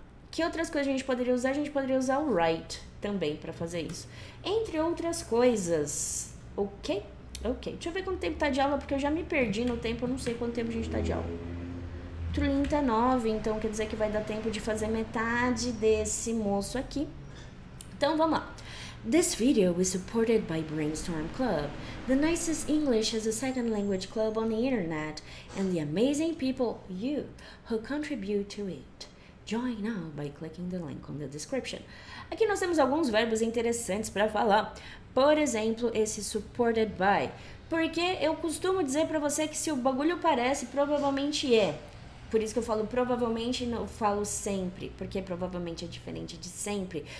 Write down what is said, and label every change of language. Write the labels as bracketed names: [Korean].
[Portuguese] Que outras coisas a gente poderia usar? A gente poderia usar o right também para fazer isso. Entre outras coisas, ok? Ok, deixa eu ver quanto tempo tá de aula, porque eu já me perdi no tempo, eu não sei quanto tempo a gente tá de aula. 39, então quer dizer que vai dar tempo de fazer metade desse moço aqui. Então vamos lá. [English] This video is supported by Brainstorm Club, the nicest English as a second language club on the internet, and the amazing people, you, who contribute to it. Join now by clicking the link on the description. [Portuguese] Aqui nós temos alguns verbos interessantes para falar. Por exemplo, esse [English] supported by. [Portuguese] Porque eu costumo dizer para você que se o bagulho parece, provavelmente é. Por isso que eu falo provavelmente, não falo sempre. Porque provavelmente é diferente de sempre.